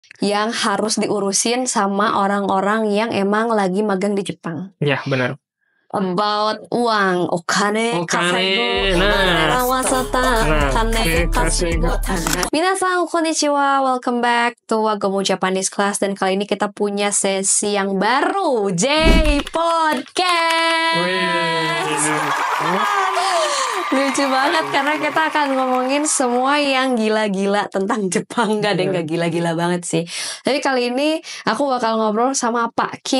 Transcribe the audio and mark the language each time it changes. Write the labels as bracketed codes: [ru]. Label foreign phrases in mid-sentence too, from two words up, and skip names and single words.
[id] yang harus diurusin sama orang-orang yang emang lagi magang di Jepang. Ya, benar. About uang, [ja] okane, kaseigo, kane kaseigo. Minasan, konnichiwa, [en] welcome back to Wagomu Japanese Class. [id] Dan kali ini kita punya sesi yang baru, J Podcast. Lucu banget karena kita akan ngomongin semua yang gila-gila tentang Jepang. Gak ada yang gak gila-gila banget sih. Tapi kali ini aku bakal ngobrol sama Pak Kim.